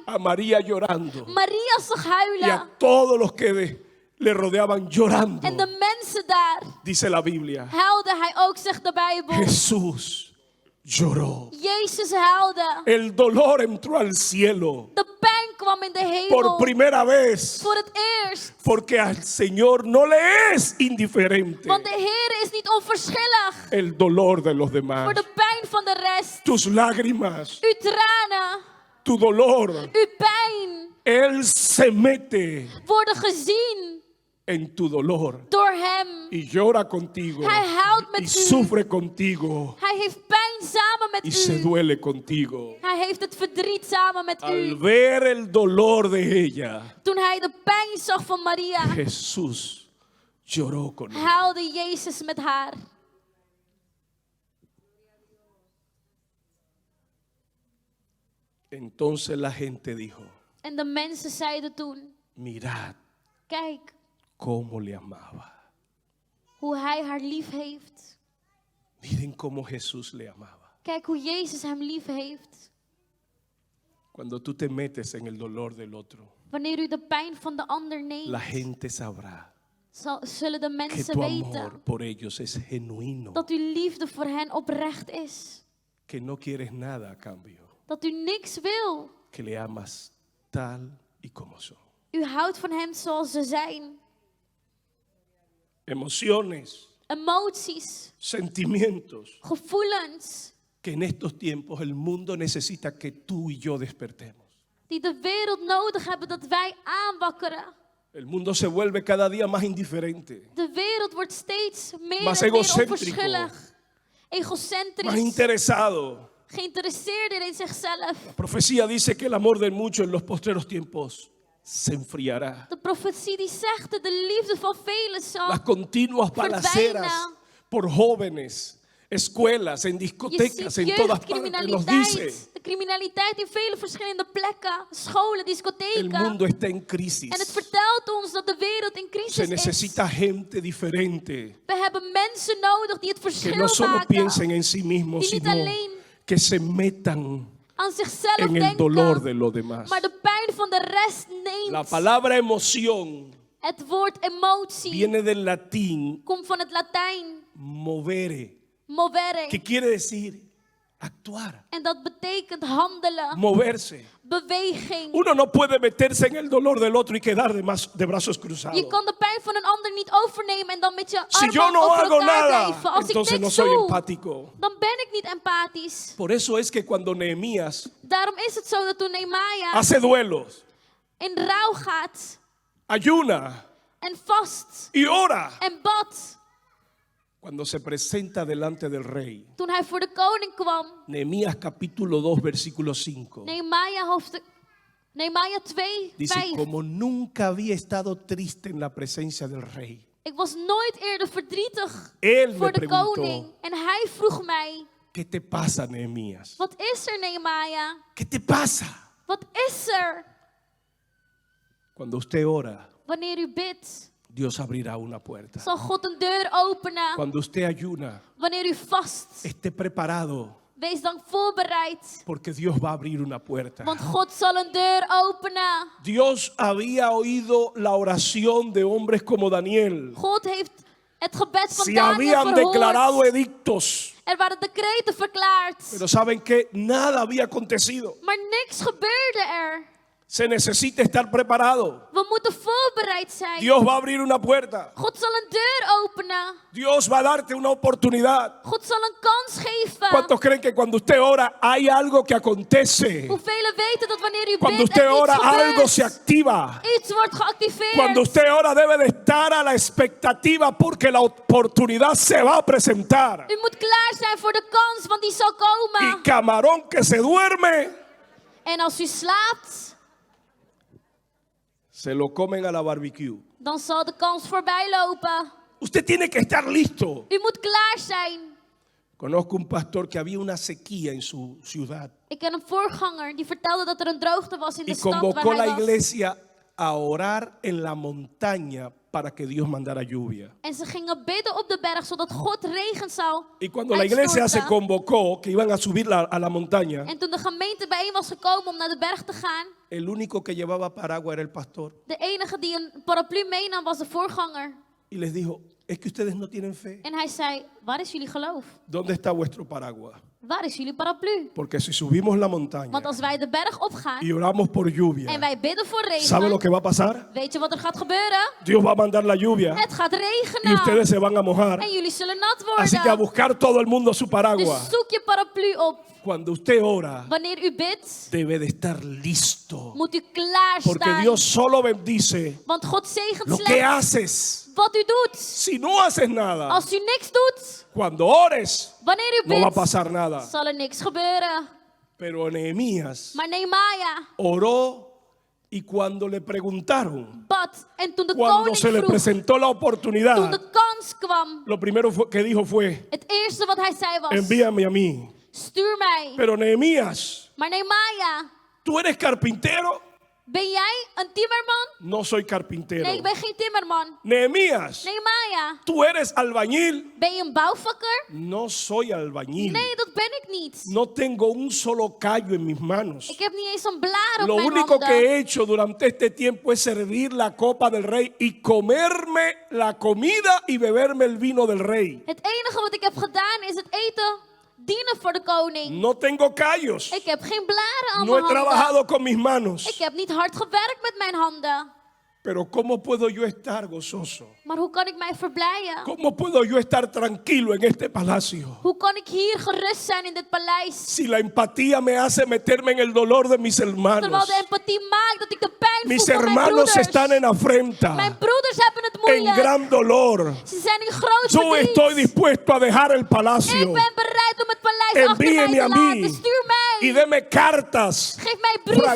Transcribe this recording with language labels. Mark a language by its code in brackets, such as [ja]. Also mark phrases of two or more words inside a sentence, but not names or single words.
[es] a María llorando [nl] Maria zag [es] y [nl] huilen [es] a todos los que le rodeaban llorando, [nl] en de mensen daar, [es] dice la Biblia, [nl] huilde hij ook, zegt de Bijbel. [es] Jesús lloró. [nl] Jezus huilde. [es] El dolor entró al cielo [nl] De pijn kwam in de hemel. [es] por primera vez, [nl] Voor het eerst. [es] porque al Señor no le es indiferente [nl] Want de Heer is niet onverschillig [es] el dolor de los demás. [nl] voor de pijn van de rest. [es] Tus lágrimas, [nl] Uw tranen, [es] tu dolor, [nl] uw pijn [es] Él se mete [nl] worden gezien [es] en tu dolor [nl] door Hem. [es] y llora contigo [nl] Hij huilt met [es] y [nl] u. [es] sufre contigo [nl] Hij heeft pijn samen met [es] y se [nl] u. [es] duele contigo. [nl] Hij heeft het verdriet samen met [es] Al [nl] u. [es] ver el dolor de ella, [nl] Toen hij de pijn zag van Maria, [es] Jesús lloró con ella. [nl] huilde Jezus met haar. [es] Entonces la gente dijo, [nl] En de mensen zeiden toen, [es] mirad [nl] kijk [es] cómo le amaba. [nl] Hoe hij haar lief heeft. [es] Miren cómo Jesús le amaba. [nl] Kijk hoe Jezus hem lief heeft. [es] Cuando tú te metes en el dolor del otro, [nl] Wanneer u de pijn van de ander [es] la [nl] neemt, [es] gente sabrá [nl] zullen de [es] que [nl] mensen [es] tu [nl] weten [es] amor por ellos es genuino, [nl] dat uw liefde voor hen oprecht is. [es] que no quieres nada a cambio, [nl] Dat u niks wil. [es] que le amas tal y como son. [nl] U houdt van hen zoals ze zijn. [es] Emociones, [nl] Emoties, [es] sentimientos, [nl] gevoelens [es] que en estos tiempos el mundo necesita que tú y yo despertemos. [nl] die de wereld nodig hebben dat wij aanwakkeren. [es] El mundo se vuelve cada día más indiferente, [nl] De wereld wordt steeds meer [es] Más [nl] en meer [es] egocéntrico. [nl] onverschillig. [es] más [nl] Egocentrisch. [es] interesado. [nl] Geïnteresseerd in zichzelf. [es] La profecía dice que el amor de muchos en los postreros tiempos se enfriará. [nl] De profetie die zegt dat de liefde van velen zal [es] Las continuas balaceras por jóvenes, escuelas, en [nl] Je [es] discotecas, [nl] ziet [es] en todas partes, nos dice, [nl] jeugdcriminaliteit. De criminaliteit in vele verschillende plekken. Scholen, [es] el [nl] discotheken. [es] mundo está en [nl] En het [es] crisis. [nl] vertelt ons dat de wereld in [es] Se [nl] crisis is. [es] necesita gente diferente, [nl] We hebben mensen nodig die het [es] que [nl] verschil [es] no solo [nl] maken. [es] piensen en sí mismos, [nl] Die niet [es] sino [nl] alleen [es] que se metan [nl] aan zichzelf [es] en el dolor de [nl] denken, [es] los demás. [nl] maar de pijn van de rest [es] La [nl] neemt. [es] palabra emoción [nl] Het woord emotie [es] viene del latín [nl] komt van het Latijn [es] movere, [nl] movere. [es] que quiere decir actuar, [nl] En dat betekent handelen, [es] moverse. [nl] beweging. [es] Uno no puede meterse en el dolor del otro y quedar de brazos cruzados. [nl] Je kan de pijn van een ander niet overnemen en dan met je [es] Si yo [nl] armen [es] no [nl] over [es] hago [nl] elkaar [es] nada, [nl] blijven. Als ik [es] entonces no [nl] niks [es] soy [nl] doe, [es] empático. [nl] dan ben ik niet empathisch. [es] Por eso es que cuando Nehemías [nl] Daarom is het zo dat toen Nehemia [es] hace duelos, [nl] in rouw gaat [es] ayuna [nl] en vast [es] y ora, [nl] en bad, [es] cuando se presenta delante del rey. [nl] toen hij voor de koning kwam, [es] Nehemías capítulo 2 versículo 5. [nl] Nehemia 2, [es] Dice, [nl] 5. [es] como nunca había estado triste en la presencia del rey. [nl] Ik was nooit eerder verdrietig [es] Él me [nl] voor de [es] preguntó, [nl] koning. En hij vroeg mij, [es] ¿qué te pasa, Nehemías? [nl] wat is er, Nehemia? [es] ¿Qué te pasa? [nl] Wat is er? [es] Cuando usted ora, [nl] Wanneer u bidt, [es] Dios abrirá una puerta. [nl] zal God een deur openen. [es] Cuando usted ayuna, [nl] Wanneer u vast, [es] esté preparado, [nl] wees dan voorbereid. [es] porque Dios va a abrir una puerta. [nl] Want God zal een deur openen. [es] Dios había oído la oración de hombres como Daniel. [nl] God heeft het gebed van [es] Se [nl] Daniel [es] habían declarado [nl] verhoord. [es] edictos, [nl] Er waren decreten verklaard. [es] pero saben que nada había acontecido. [nl] Maar niks gebeurde er. [es] Se necesita estar preparado. [nl] We moeten voorbereid zijn. [es] Dios va a abrir una puerta. [nl] God zal een deur openen. [es] Dios va a darte una oportunidad. [nl] God zal een kans geven. [es] ¿Cuántos creen que cuando usted ora hay algo que acontece? [nl] Hoeveel weten dat wanneer u [es] Cuando [nl] bidt [es] usted [nl] er iets [es] ora algo se [nl] gebeurt? [es] activa. [nl] Iets wordt geactiveerd. [es] Cuando usted ora debe de estar a la expectativa porque la oportunidad se va a presentar. [nl] U moet klaar zijn voor de kans, want die zal [es] Y [nl] komen. [es] camarón que se duerme, [nl] En als u slaapt, [es] se lo comen a la barbecue. [nl] dan zal de kans voorbij lopen. [es] Usted tiene que estar listo. [nl] U moet klaar zijn. [es] Conozco un pastor que había una sequía en su ciudad [nl] Ik ken een voorganger die vertelde dat er een droogte was in de [es] y [nl] stad [es] convocó [nl] waar [es] la [nl] hij was. [es] iglesia a orar en la montaña para que Dios mandara lluvia. [nl] En ze gingen bidden op de berg zodat God regen zou [es] Y cuando la iglesia se [nl] uitstorten. [es] convocó, que iban a subir a la montaña, [nl] En toen de gemeente bijeen was gekomen om naar de berg te gaan, [es] el único que llevaba paraguas era el pastor. [nl] de enige die een paraplu meenam was de voorganger. [es] Y les dijo, es que ustedes no tienen fe. [nl] En hij zei, waar is jullie geloof? [es] ¿Dónde está vuestro paraguas? [nl] Waar is jullie paraplu? [es] Porque si subimos la montaña [nl] Want als wij de berg opgaan [es] y oramos por [nl] en [es] lluvia, [nl] wij bidden voor [es] ¿sabe lo [nl] regen, [es] que va a pasar? [nl] weet je wat er gaat gebeuren? [es] Dios va a mandar la lluvia [nl] Het gaat [es] y [nl] regenen. [es] ustedes se van a mojar. [nl] En jullie zullen nat [es] Así que a [nl] worden. [es] buscar todo el mundo su paraguas. [nl] Dus zoek je paraplu op. [es] Cuando usted ora, [nl] Wanneer u bidt, [es] debe de estar listo. [nl] moet u klaar [es] Porque [nl] staan. [es] Dios solo bendice [nl] Want God zegent [es] lo que [nl] slechts [es] haces. [nl] wat u doet. [es] Si no haces nada, [nl] Als u niks doet, [es] cuando ores, [nl] wanneer u [es] no va a [nl] bidt, [es] pasar nada. [nl] zal er niks gebeuren. [es] Pero Nehemías [nl] Maar Nehemia [es] oró y cuando le preguntaron, [nl] bad. En toen de [es] cuando [nl] koning [es] se le [nl] vroeg, [es] presentó la [nl] toen [es] oportunidad, [nl] de kans kwam, [es] lo primero que dijo fue, [nl] het eerste wat hij zei was, [es] envíame a mí. [nl] stuur mij. [es] Pero Nehemías, [nl] Maar Nehemia, [es] tú eres carpintero, [nl] Ben jij een timmerman? [es] No soy carpintero. [nl] Nee, ik ben geen timmerman. [es] Nehemías, [nl] Nehemia, [es] tú eres albañil. [nl] ben je een bouwvakker? [es] No soy albañil. [nl] Nee, dat ben ik niet. [es] No tengo un solo callo en mis manos. [nl] Ik heb niet eens een blaar op [es] Lo [nl] mijn [es] único que [nl] handen. [es] he hecho durante este tiempo es servir la copa del rey y comerme la comida y beberme el vino del rey. [nl] Het enige wat ik heb gedaan is het eten dienen voor de koning. [es] No tengo callos. [nl] Ik heb geen blaren aan [es] No he [nl] mijn handen. [es] trabajado con mis manos. [nl] Ik heb niet hard gewerkt met mijn handen. [es] Pero ¿cómo puedo yo estar gozoso? [nl] Maar hoe kan ik mij verblijden? [es] ¿Cómo puedo yo estar tranquilo en este palacio? [nl] Hoe kan ik hier gerust zijn in dit paleis? [es] Si la empatía me hace meterme en el dolor de mis [nl] Terwijl [es] hermanos. [nl] de empathie maakt dat ik de pijn [es] Mis [nl] voel van mijn [es] hermanos [nl] broeders. [es] están en afrenta, [nl] Mijn broeders hebben het [es] en [nl] moeilijk. [es] gran dolor. [nl] Ze zijn in groot [es] Yo [nl] verdriet. [es] estoy dispuesto a dejar el [nl] Ik [es] palacio. [nl] ben bereid om het paleis achter mij [es] Envíeme a [nl] te [es] mí [nl] laten. Stuur [es] y [nl] mij. [es] deme cartas. [nl] Geef mij brieven.